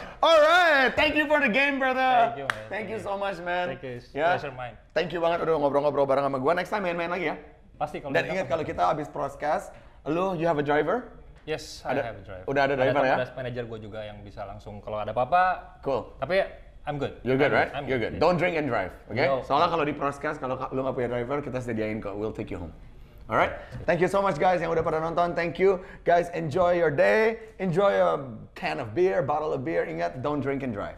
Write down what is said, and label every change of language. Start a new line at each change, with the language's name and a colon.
English: Alright, thank you for the game, brother. Thank you, man. Thank you so much, man. Thank you. It's
Indonesian: Ya.
English: pleasure mine.
Indonesian: Thank you banget udah ngobrol-ngobrol bareng sama gua. Next time main-main lagi ya. Pasti kalau Dan ingat kalau kita habis broadcast,
English: you have a driver? Yes, I have a driver.
Indonesian: Udah ada driver ya? Ada manajer gue juga yang bisa langsung kalau ada apa-apa.
English: Cool.
Indonesian: Tapi
English: I'm good. You're good, right? I'm You're good. yeah. Don't drink and drive, okay? No.
Indonesian: Soalnya kalau di broadcast, kalau lu nggak punya driver, kita sediain kok.
English: We'll take you home. Alright? Thank you so much guys
Indonesian: yang udah pada nonton.
English: Thank you. Guys, enjoy your day. Enjoy a can of beer, bottle of beer.
Indonesian: Ingat,
English: don't drink and drive.